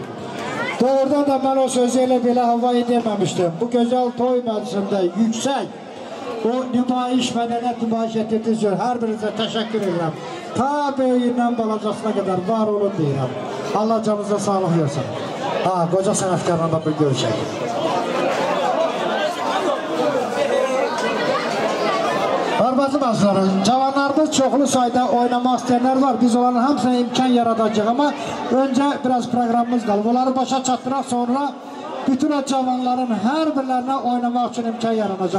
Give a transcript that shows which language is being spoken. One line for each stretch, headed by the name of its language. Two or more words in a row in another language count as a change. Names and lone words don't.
Turkish: Doğrudan da ben o sözüyle bile havayı dememiştim. Bu güzel toy meclisinde yüksek o nümayiş medeniyet nümayiş ettiğiniz için her birinize teşekkür ederim. Ta böyüğünden balacasına kadar var olun deyirəm. Allah canınıza sağlık versin. Ha, koca sanatkarla da bir görüşək.
Azerbaijani: Hörmətli məzunlar, cavanlarımız çoxlu sayda oynamaq istəyənlər var. Biz onların hamısına imkan yaradacağıq
Turkish: ama önce biraz
Azerbaijani: programımız qalıb. Onları başa çatdıraq, sonra bütün o cavanların hər birlərinə oynamaq üçün imkan yaranacaq.